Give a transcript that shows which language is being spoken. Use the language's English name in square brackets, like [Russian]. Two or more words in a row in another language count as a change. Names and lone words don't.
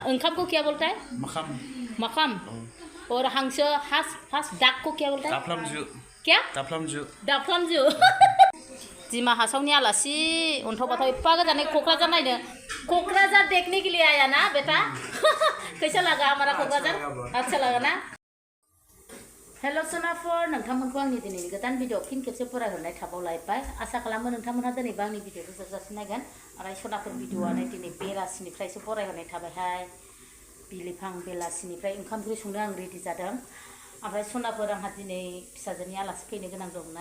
[Hindi] ओंखामको क्या बोलता है? [Dimasa] मखम। [Hindi] मखम। और हांसो हास डाक को क्या बोलता है? [Dimasa] दाफ्लामजु। [Hindi] क्या? [Dimasa] दाफ्लामजु। दाफ्लामजु। [Bodo] दिमा हासावनी आलासि उन्थाव बाथाव एप्पा गोजानै क'क्राझार नायनो। [Hindi] क'क्राझार देखने के लिए आया ना बेटा? कैसा लगा हमारा क'क्राझार? अच्छा लगा ना? [Bodo] हेलो सोनापुर, नोंथांमोनखौ आंनि दिनैनि गोदान भिडिअ फिन खेबसे फरायहरनाय थाबावलायबाय। आसा खालामो नोंथांमोनहा दिनैबो आंनि भिडिअखौ जोबजासिम नायगोन। आरो सोनापुर भिडिअआनो दिनै बेलासिनिफ्रायसो फरायहरनाय थाबायहाय। बिलिफां बेलासिनिफ्राय ओंखाम ओंख्रि संनो आं रेडि जादों। ओमफ्राय सोनापुर आंहा दिनै फिसाजोनि आलासि फैनो गोनां दंना।